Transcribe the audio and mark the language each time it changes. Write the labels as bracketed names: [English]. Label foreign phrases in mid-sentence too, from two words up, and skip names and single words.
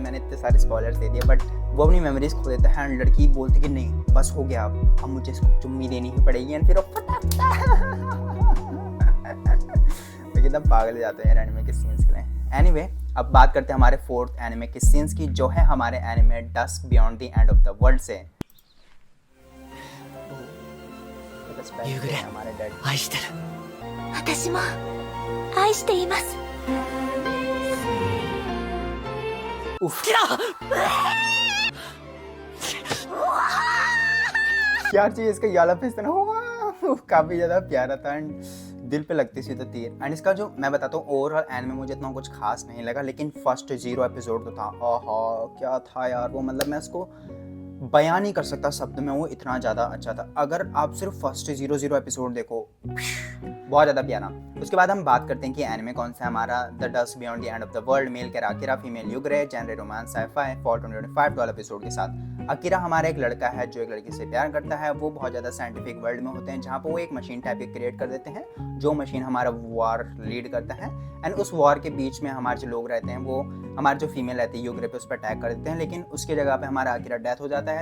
[Hindi] मैंने इतने सारे स्पॉयलर्स दे दिए, बट वो अपनी मेमोरीज खो देता है एंड लड़की बोलती कि नहीं बस हो गया, अब मुझे इसको चुम्मी देनी ही पड़ेगी। एंड फिर वो मैं कितना पागल हो जाता है यार एनिमे के सीन्स के लिए। एनीवे अब बात करते हैं हमारे 4th एनिमे के सीन्स की, जो है हमारे एनिमे डस्क बियॉन्ड द एंड ऑफ द वर्ल्ड से। हमारे डैड [Japanese] 愛してる。私も愛しています。 [Hindi] क्या चीज इसका याला फेस ना हुआ, काफी ज्यादा प्यारा था एंड दिल पे लगती सी तो तीर। एंड इसका जो मैं बताता हूँ [English] overall anime [Hindi] मुझे इतना कुछ खास नहीं लगा, लेकिन [English] first 0 episode [Hindi] तो था, आहा क्या था यार वो। मैं उसको बयान नहीं कर सकता शब्द में, वो इतना ज़्यादा अच्छा था। अगर आप सिर्फ [English] first 0 episode [Hindi] देखो, बहुत ज़्यादा प्यारा। उसके बाद हम बात करते हैं कि एनिमे कौन सा है हमारा। द डस्क बियॉन्ड द एंड ऑफ द वर्ल्ड, [English] male character Akira, female Yugure, genre romance sci-fi for 2025 12 episode के साथ। [Hindi] अकीरा हमारा एक लड़का है जो एक लड़की से प्यार करता है। वो बहुत ज़्यादा [English] scientific world [Hindi] में होते हैं जहाँ पर वो एक [English] machine type [Hindi] की क्रिएट कर देते हैं, जो मशीन हमारा [English] war lead [Hindi] करता है। एंड उस वॉर के बीच में हमारे जो लोग रहते हैं वो हमारे जो फीमेल रहती है युगरे पे उस पर अटैक कर देते हैं, लेकिन उसकी जगह पे हमारा अकीरा डेथ हो जाता है।